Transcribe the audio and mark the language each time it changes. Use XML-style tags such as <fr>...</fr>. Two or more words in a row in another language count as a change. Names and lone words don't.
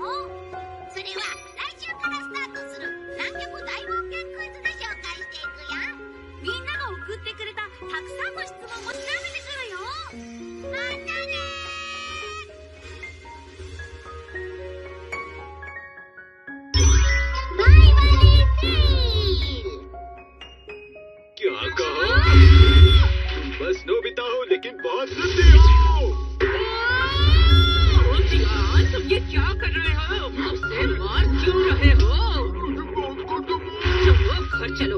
<ja>それは来週からスタートする南極大冒険クイズで紹介していくよ。みんなが送ってくれたたくさんの質問も調べてくるよ。またねー。バイバリーシール。</ja> <hi>क्या कहा? तुम बस नोबिता हो लेकिन बहुत जिद्दी हो। जियान, तुम ये क्या कर रहे हो? मुझसे मार क्यों रहे हो? चलो घर चलो।</hi>